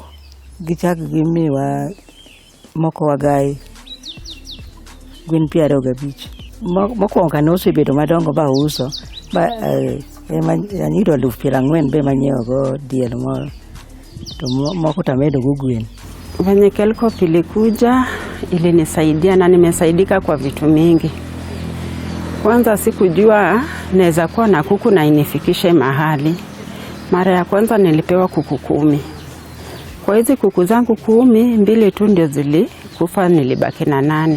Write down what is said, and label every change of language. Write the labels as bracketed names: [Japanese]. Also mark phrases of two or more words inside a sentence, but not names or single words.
[Luo (Kenya and Tanzania)] Gichak gimiwa moko wagai gwen 25. Mokwongo kan osebedo madongo ba uso ba anyiro 40,000 be manyiewo go diel moro. To moko tamedo gugwen. [Swahili] Venye KeLCoP ilikuja ilinisaidia na nimesaidika kwa vitu mingi. Kwanza sikujua naweza kuwa na kuku na inifikishe mahali. Mara ya kwanza nilipewa kuku 10. Kwa hizi kuku zangu 10, 2 tu ndio zilikufa, nilibaki na 8.